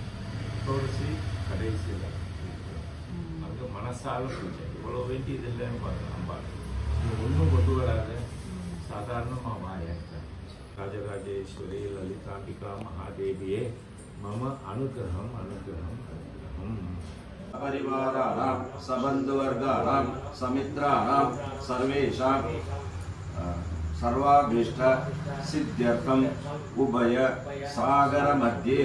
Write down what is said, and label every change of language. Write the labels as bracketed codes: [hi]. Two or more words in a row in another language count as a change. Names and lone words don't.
[ta] சோடசி கடைசியில் அங்கே மனசால பூஜை. இவ்வளோ வேண்டியது இல்லைன்னு பாருங்க. அம்பாள் இது ஒன்றும் கொண்டு வராத, சாதாரணமாக வாயாக்க. ராஜராஜேஸ்வரி லலிதாம்பிகா மகாதேவியே மம அனுகிரகம் அனுகிரகம் அனுகிரகம். [sa] परिवाराणां सबन्धुवर्गाणां समित्राणां सर्वेषां सर्वाभीष्ट सिद्ध्यर्थम् उभय सागर मध्ये